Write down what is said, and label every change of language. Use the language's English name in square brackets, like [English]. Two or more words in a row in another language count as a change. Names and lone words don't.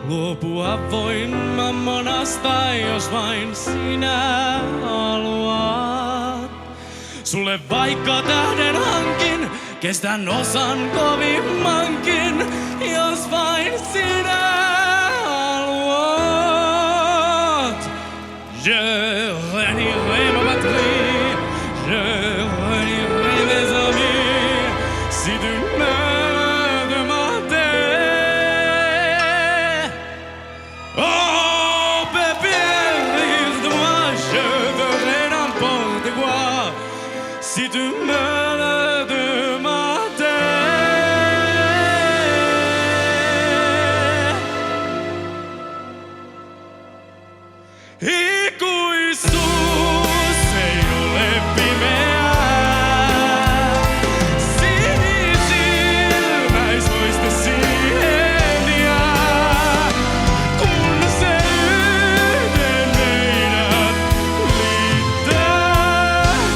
[Finnish] Luopua voin mammonasta, jos vain sinä haluat. Sulle vaikka tähden hankin, kestän osan kovimmankin, jos vain sinä haluat. [French] Je renierai ma patrie, je renierai mes amis, si tu me demandais. Oh, bébé, rire de moi, je ferai n'importe quoi, si tu me le demandais. [Finnish] Ikuisuus ei ole pimeää. Sinisilmäisvoiste siihen jää, kun se yhden meidät liittää.